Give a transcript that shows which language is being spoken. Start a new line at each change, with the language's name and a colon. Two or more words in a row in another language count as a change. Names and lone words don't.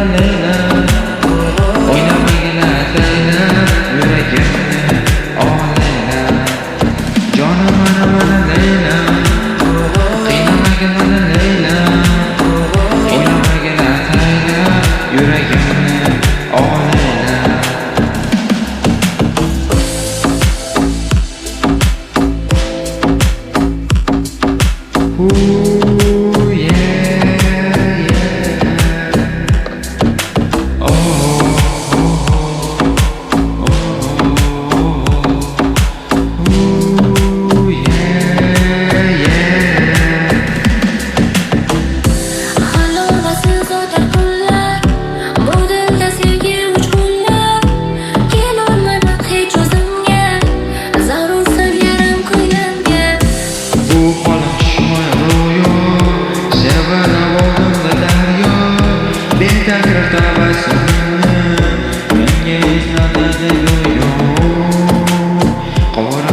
Uzbek: Leyla o'ynamagin Leyla yuragimni Leyla jonim mana Leyla qiynamagin mana Leyla o'ynamagin Leyla yuragimni Leyla
English: Ooh, yeah, yeah. Oh, oh, oh, oh. Ooh, yeah, yeah.
Uzbek: Halovasiz o'tar kunlar, bu dilda sevgi uchqunlar. Kelolmadim hech o'zimga, zarur sevgarim ko'nglimga. Bu holim Betakror tabassumni menga eslatadi go'yo qora